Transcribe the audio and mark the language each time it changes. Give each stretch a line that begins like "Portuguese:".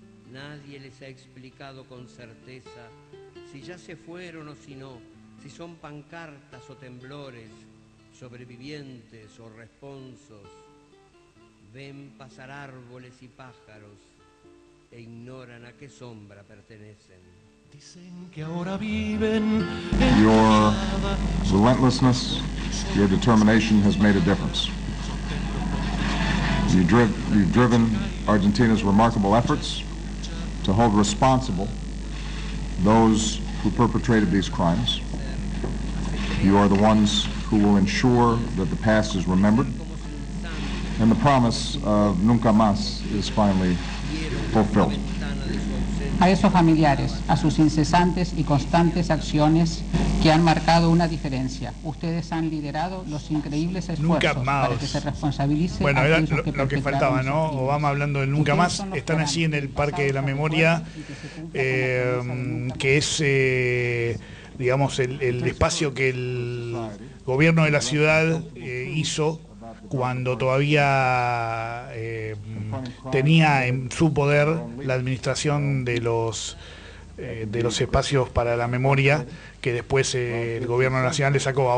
Spanish: Nadie les ha explicado con certeza si ya se fueron o si no, si son pancartas o temblores, sobrevivientes o responsos. Ven pasar árboles y pájaros e ignoran a qué sombra pertenecen. Dicen que ahora viven.
English: Your relentlessness, your determination has made a difference. You've driven Argentina's remarkable efforts, to hold responsible those who perpetrated these crimes. You are the ones who will ensure that the past is remembered and the promise of nunca más is finally fulfilled.
Spanish: A esos familiares, a sus incesantes y constantes acciones que han marcado una diferencia. Ustedes han liderado los increíbles esfuerzos para que se responsabilice. Bueno, era lo que faltaba, ¿no? Obama hablando del nunca más. Están allí en el Parque de la Memoria, que es, digamos, el espacio que el gobierno de la ciudad hizo cuando todavía tenía en su poder la administración de los espacios para la memoria, que después el gobierno nacional le sacó.